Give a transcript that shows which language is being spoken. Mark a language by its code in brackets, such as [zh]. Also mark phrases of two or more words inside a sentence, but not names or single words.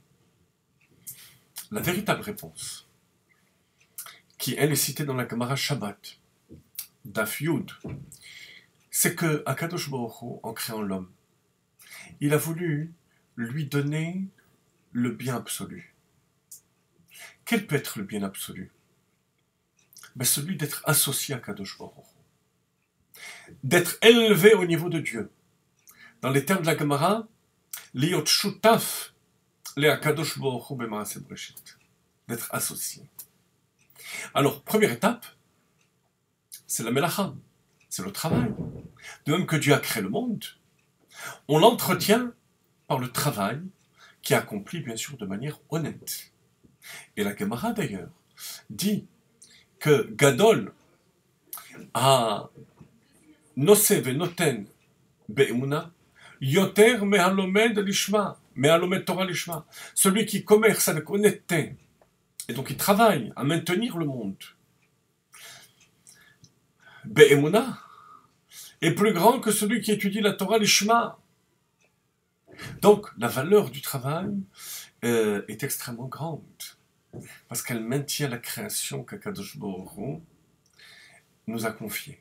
[fr] La véritable réponse, qui elle est citée dans la Gemara Shabbat, Daf Yud, c'est que [he] הקדוש ברוך הוא, [fr] en créant l'homme, il a voulu lui donner le bien absolu. Quel peut être le bien absolu? Celui d'être associé à [he] הקדוש ברוך הוא, [fr] d'être élevé au niveau de Dieu. Dans les termes de la Gemara, [he] להיות שותף להקדוש ברוך הוא במעשה בראשית, [fr] d'être associé. Alors, première étape, c'est la melacha, c'est le travail. De même que Dieu a créé le monde, on l'entretient par le travail qui est accompli bien sûr de manière honnête. Et la Gemara d'ailleurs dit que [he] גדול הנושא ונותן באמונה יותר מהלומד לשמה, מהלומד תורה לשמה, [fr] celui qui commerce avec honnêteté et donc il travaille à maintenir le monde. Be'emuna est plus grand que celui qui étudie la [he] תורה לשמה. [fr] Donc la valeur du travail est extrêmement grande parce qu'elle maintient la création qu' [he] הקדוש ברוך הוא [fr] nous a confiée.